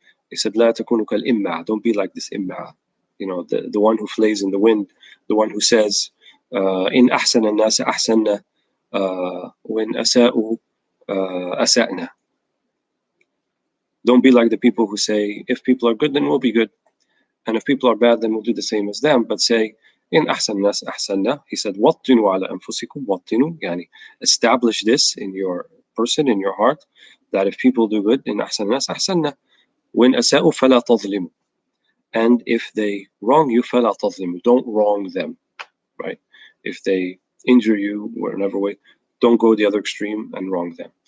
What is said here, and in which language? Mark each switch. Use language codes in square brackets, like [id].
[en] He said, [ar] لا تكونوا كالإمعة, [en] don't be like this imma'a. The one who flays in the wind, the one who says, [ar] إن أحسن الناس أحسننا وإن أساءوا أسأنا. [en] Don't be like the people who say, if people are good, then we'll be good, and if people are bad, then we'll do the same as them. But say, [ar] إن أحسن الناس أحسننا. [en] He said, [ar] وطنوا على أنفسكم, وطنوا, يعني [en] establish this in your person, in your heart, that if people do good, [ar] إن أحسن الناس أحسننا وإن أساءوا فلا تظلموا. [en] And if they wrong you, [ar] فلا تظلموا, [en] don't wrong them, right? If they injure you or in another way, don't go the other extreme and wrong them.